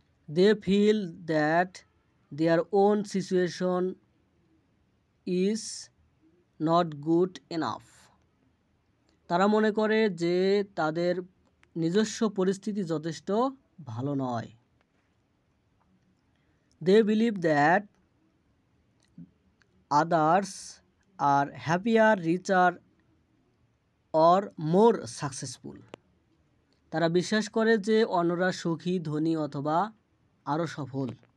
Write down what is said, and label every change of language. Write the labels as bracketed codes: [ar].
[en] They feel that their own situation is not good enough. [bn] তারা মনে করে যে তাদের নিজস্ব পরিস্থিতি যথেষ্ট ভালো নয়। [en] They believe that others are happier, richer or more successful. [bn] তারা বিশ্বাস করে যে অন্যরা সুখী, ধনী অথবা আরও সফল।